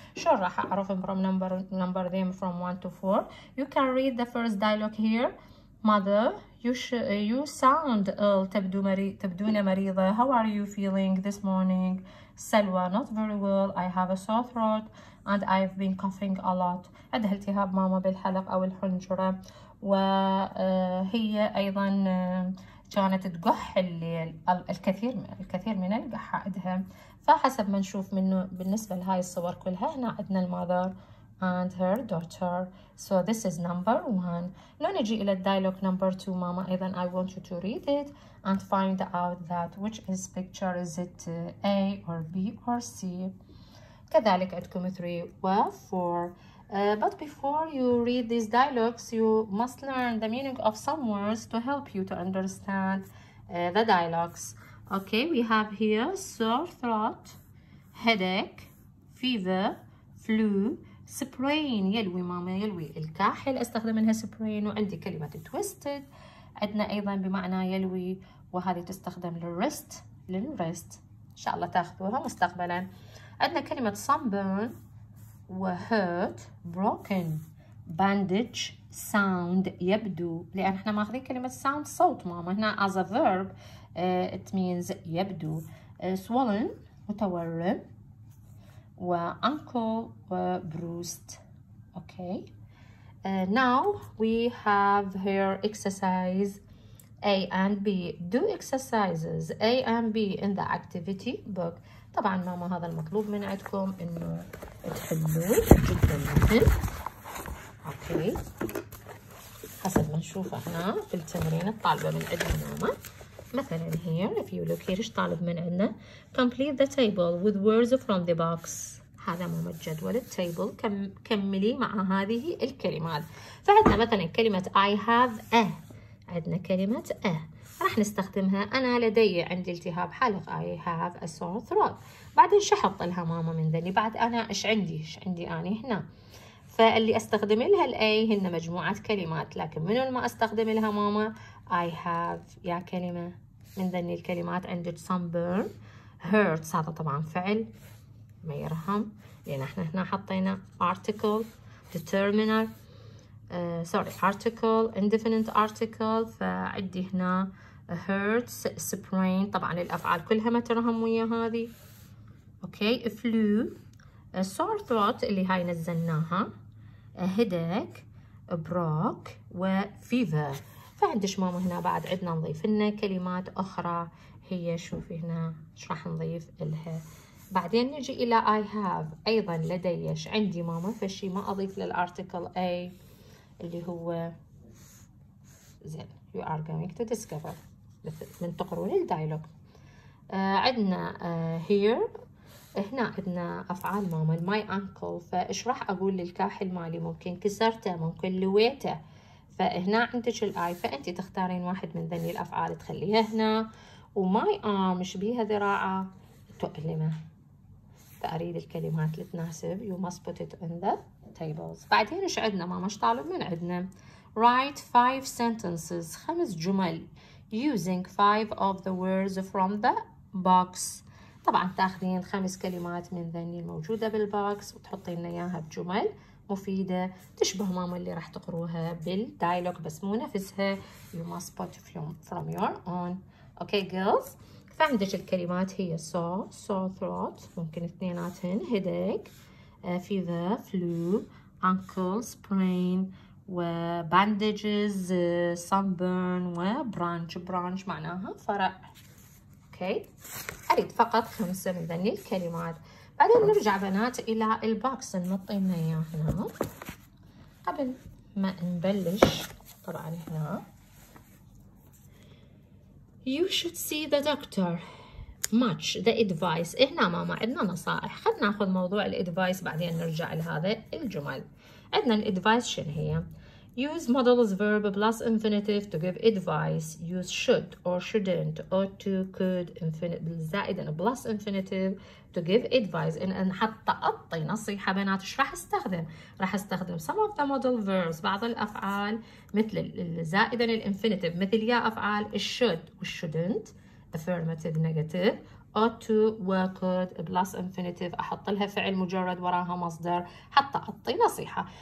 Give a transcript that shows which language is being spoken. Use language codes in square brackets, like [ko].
[ar] شو راح أعرفهم [en] from number them from 1 to 4. You can read the first dialogue here. Mother, you sound ill. [ar] تبدون مريضة. [en] How are you feeling this morning? Salwa, not very well. I have a sore throat and I've been coughing a lot. [ar] عندها التهاب ماما بالحلق أو الحنجرة. وهي أيضا كانت تقح الكثير من القحة عندها. فحسب ما نشوف منه بالنسبة لهاي الصور كلها, هنا عندنا المother [en] and her daughter. So this is number 1. [ar] لو نجي إلى الدايلوج [en] number 2 ماما, أيضا I want you to read it and find out that which is picture, is it A or B or C. [ar] كذلك عندكم 3 و 4. [en] But before you read these dialogues, you must learn the meaning of some words to help you to understand the dialogues. Okay, we have here sore throat, headache, fever, flu, sprain. [ar] يلوي ماما, يلوي الكاحل استخدم منها sprain. وعندي كلمة twisted عندنا أيضا بمعنى يلوي, وهذه تستخدم للرست إن شاء الله تاخذوها مستقبلا. عندنا كلمة sunburn و hurt, broken, bandage, sound يبدو, لأن احنا ماخذين كلمة sound صوت ماما. [en] هنا as a verb it means يبدو. [ar] swollen متورم, و ankle و bruised. [en] Okay. Now we have here exercise A and B. Do exercises A and B in the activity book. [ar] طبعا ماما هذا المطلوب من عندكم انه تحلوه جدا مهم. اوكي, حسب ما نشوف احنا في التمرين الطالبه من عندنا ماما. [en] مثلا here if you look here [ar] ايش طالب من عندنا؟ [en] complete the table with words from the box. [ar] هذا ماما الجدول التيبل. كملي مع هذه الكلمات. فعندنا مثلا كلمه I have a, عندنا كلمه a راح نستخدمها. أنا لدي, عندي التهاب حلق, [en] I have a sore throat. [ar] بعدين شو أحط لها ماما من ذني؟ بعد أنا إيش عندي أنا هنا. فاللي أستخدم لها الأي هن مجموعة كلمات, لكن منو اللي ما أستخدم لها ماما؟ I have يا كلمة من ذني الكلمات. عندك sunburn, hurts, هذا طبعا فعل ما يرهم, لأن احنا هنا حطينا article, determiner, article, indefinite article. فعندي هنا hurts, sprain, طبعا الأفعال كلها ما ترهم ويا هذه. اوكي, flu, sore throat اللي هاي نزلناها, headache, broke, و fever. فعندش ماما هنا بعد عندنا نضيف لنا كلمات أخرى. هي شوفي هنا ايش راح نضيف لها. بعدين نجي إلى I have, أيضا لدي ايش عندي ماما. فشي ما أضيف للارتيكل A اللي هو زين. [en] you are going to discover [ar] من تقرون الدايلوج. عندنا here, هنا عندنا أفعال ماما. my ankle, فإيش راح أقول للكاحل مالي؟ ممكن كسرته, ممكن لويته. فهنا عندك الآي, فأنت تختارين واحد من ذني الأفعال تخليها هنا. وماي arm, إيش بيها؟ ذراعه, تؤلمه. فأريد الكلمات اللي تناسب. [en] You must put it in the tables. [ar] بعدين إيش عندنا ماما؟ إيش طالب من عندنا؟ [en] Write 5 sentences. 5 جمل using 5 of the words from the box. [ar] طبعا تاخذين 5 كلمات من ذني الموجودة بالبوكس وتحطين إياها بجمل مفيدة تشبه ماما اللي راح تقروها بالدايلوج بس مو نفسها. [en] You must put from your own. Okay girls. [ar] فعندك الكلمات هي sore throat ممكن اثنيناتهن headache fever flu ankle sprain و bandages sunburn و branch معناها فرع. اوكي اريد فقط 5 من ذني الكلمات. بعدين نرجع بنات الى البوكس نمطينا اياه هنا قبل ما نبلش. [en] طبعا هنا You should see the doctor much the advice. [ar] هنا ماما عندنا نصائح. خلينا ناخذ موضوع الادفايس بعدين نرجع لهذا الجمل. عندنا الادفايس شنو هي؟ [en] Use modals verb plus infinitive to give advice. Use should or shouldn't, ought to, could, infinitive زائدا plus infinitive to give advice. [ar] إن حتى أعطي نصيحة بنات إيش راح أستخدم؟ راح أستخدم [en] some of the modal verbs [ar] بعض الأفعال مثل زائدا الانفينيتيف مثل يا أفعال should و shouldn't [en] affirmative negative ought to [ar] و could plus infinitive أحط لها فعل مجرد وراها مصدر حتى أعطي نصيحة.